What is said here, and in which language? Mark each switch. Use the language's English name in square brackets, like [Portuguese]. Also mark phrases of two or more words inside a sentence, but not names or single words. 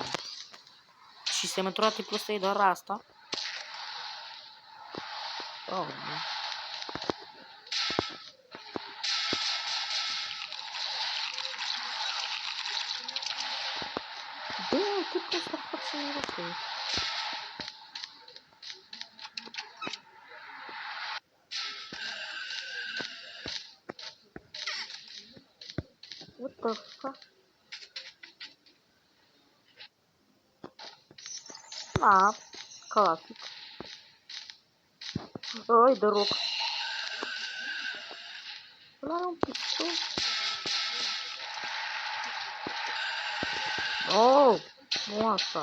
[Romanian] Și semnătura tipul ăsta e doar asta. Oh, nu. Bă, tipul ăsta face noroc. [English] What the fuck? [Romanian] Na, clasic. Ai, de roc. Ăla are un pistol. Oh, nu asta.